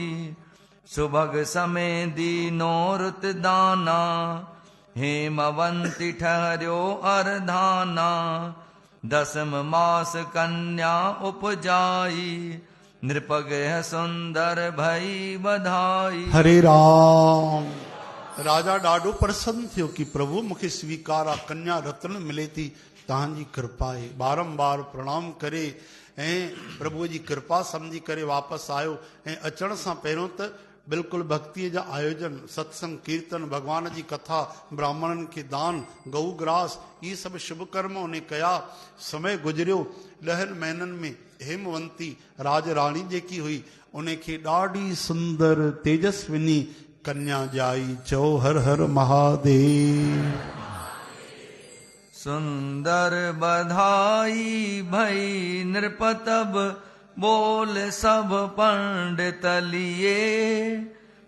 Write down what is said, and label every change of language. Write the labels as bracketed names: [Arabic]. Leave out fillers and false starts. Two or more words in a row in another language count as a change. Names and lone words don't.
[Awadhi] सुभग समय दीनो रुत दाना, हेमवंती ठहर्यो अरधाना। 10म मास कन्या उपजाई, नृपगृह सुंदर भई बधाई। हरे राम। [Sindhi] राजा ॾाढो प्रसन्न थियो कि प्रभु मूंखे स्वीकार आहे, कन्या रत्न मिले थी, तव्हांजी कृपा आहे। बारंबार प्रणाम करे ऐं प्रभुअ जी कृपा सम्झी करे वापसि आयो। ऐं अचण सां पहिरियों त बिल्कुलु भक्तीअ जा आयोजन, सत्संग, कीर्तन, भगवान जी कथा, ब्राह्मणनि खे दान, गऊ ग्रास, इहे सभु शुभ कर्म उन कया। समय गुज़रियो 10 महीननि में हेमवंती राज राणी जेकी हुई उनखे ॾाढी सुंदर तेजस्विनी कन्या जाई। चओ हर हर महादेव। [Awadhi] सुंदर बधाई भई नृपतब, बोल सब पंडित लिए।